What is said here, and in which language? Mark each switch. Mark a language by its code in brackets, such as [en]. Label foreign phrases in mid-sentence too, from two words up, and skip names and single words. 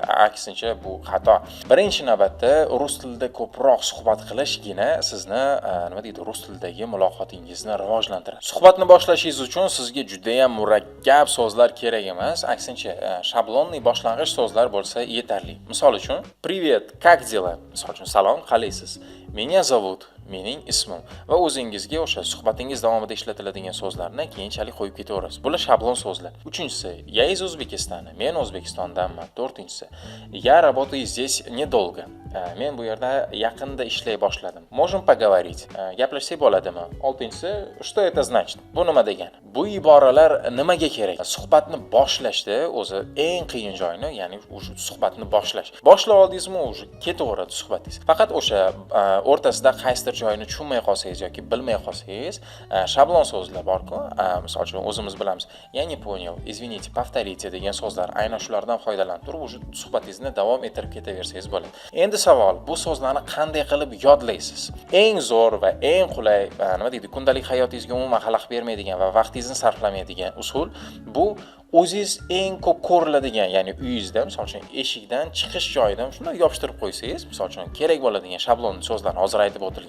[uz] Aksincha bu xato. Birinchi navbatda rus tilida ko'proq suhbat qilishgina sizni rus tilidagi muloqotingizni rivojlantiradi. Suhbatni boshlashingiz uchun sizga juda ham murakkab so'zlar kerak emas, aksincha shablonli boshlang'ich so'zlar bo'lsa yetarli. Misol uchun, [ru] "Привет, как дела?" [uz] Misol uchun, "Salom, qalaysiz?" [ru] "Меня зовут", [uz] mening ismim va o'zingizga o'sha suhbatingiz davomida ishlatiladigan so'zlarni keyinchalik qo'yib ketaverasiz. Bular shablon so'zlar. 3-si, [ru] "Я из O'zbekistona", [uz] men O'zbekistondanman. [ru] 4-si, "Я работаю здесь недолго", [uz] men bu yerda yaqinda ishlay boshladim. [ru] "Можем поговорить", [uz] gaplashsak bo'ladimi? [ru] 6-si, "Что это значит?" [uz] Bu nima degani? Bu iboralar nimaga kerak? Suhbatni boshlashda o'zi eng qiyin joyni, ya'ni o'sha suhbatni boshlash. Boshlab oldingizmi, o'sha ketaveradi suhbatingiz. Faqat o'sha o'rtasida qaysidir joyini tushunmay qolsangiz yoki bilmay qolsangiz, shablon so'zlar bor-ku, misol uchun o'zimiz bilamiz. [ru] "Я не понял", "Извините, повторите" [uz] degan so'zlar, aynan shulardan foydalanib turib, o'sha suhbatingizni davom ettirib ketaversangiz bo'ladi. Endi savol, bu so'zlarni qanday qilib yodlaysiz? Eng zo'r va eng qulay, kundalik hayotingizga umuman xalaqit bermaydigan va vaqtingizni sarflamaydigan usul bu o'zingiz eng ko'p ko'riladigan, ya'ni uyingizda, misol uchun eshikdan chiqish joyidan shunday yopishtirib qo'ysangiz, misol uchun kerak bo'ladigan shablon so'zlarni hozir aytib o'tilgan.